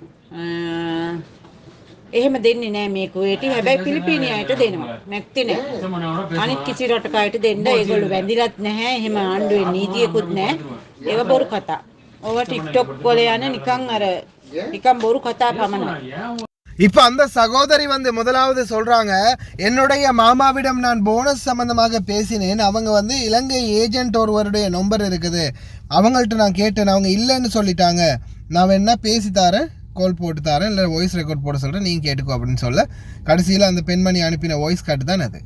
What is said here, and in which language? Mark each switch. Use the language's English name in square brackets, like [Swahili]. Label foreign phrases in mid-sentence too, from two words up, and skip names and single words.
[Sinhala] එහෙම දෙන්නේ නෑ මේ කුවේටි. හැබැයි පිලිපීනි අයට දෙනවා. නැත්තේ නෑ. අනිත් කිසි රටක අයට දෙන්න ඒගොල්ලෝ වැඳිලත් නැහැ. එහෙම ආණ්ඩුවේ නීතියකුත් නෑ. ඒව බොරු කතා. ඔව TikTok වල යන නිකන් බොරු කතා පමණයි. [Tamil] இப்போ அந்த சகோதரி முதலாவது சொல்றாங்க, என்னுடைய மாமாவிடம் நான் போனஸ் சம்பந்தமாக பேசினேன். அவங்க இலங்கை ஏஜென்ட் ஒருவருடைய நம்பர் இருக்குது, அவங்கள்ட்ட நான் கேட்டேன், அவங்க இல்லைன்னு சொல்லிட்டாங்க. நான் வேணா பேசி தரேன், கால் போட்டு தரேன், இல்லை [English] voice record [Tamil] போட சொல்கிறேன், நீங்கள் கேட்டுக்கோ அப்படின்னு சொல்ல கடைசியில் அந்த பெண்மணி அனுப்பின வாய்ஸ் காட்டு தான் அது.